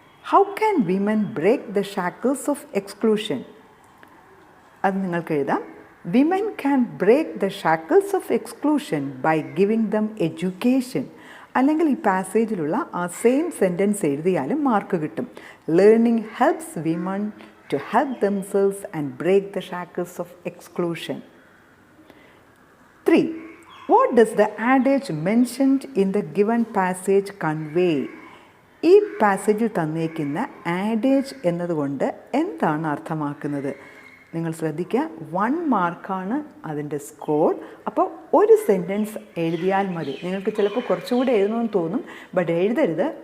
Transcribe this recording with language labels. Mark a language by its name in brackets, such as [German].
[English] How can women break the shackles of exclusion? [Malayalam] അത് നിങ്ങൾക്ക് എഴുതാം. [English] Women can break the shackles of exclusion by giving them education. [Malayalam] അല്ലെങ്കിൽ ഈ പാസേജിലുള്ള ആ സെയിം സെൻറ്റൻസ് എഴുതിയാലും മാർക്ക് കിട്ടും. [English] Learning helps women to help themselves and break the shackles of exclusion. 3. What does the adage mentioned in the given passage convey? [Malayalam] ഈ പാസേജിൽ തന്നേക്കുന്ന ആഡേജ് എന്നതുകൊണ്ട് എന്താണ് അർത്ഥമാക്കുന്നത്? നിങ്ങൾ ശ്രദ്ധിക്കുക. 1 മാർക്കാണ് അതിൻ്റെ സ്കോർ. അപ്പോൾ 1 സെൻറ്റൻസ് എഴുതിയാൽ മതി. നിങ്ങൾക്ക് ചിലപ്പോൾ കുറച്ചുകൂടെ എഴുതണമെന്ന് തോന്നും, ബട്ട് എഴുതരുത്.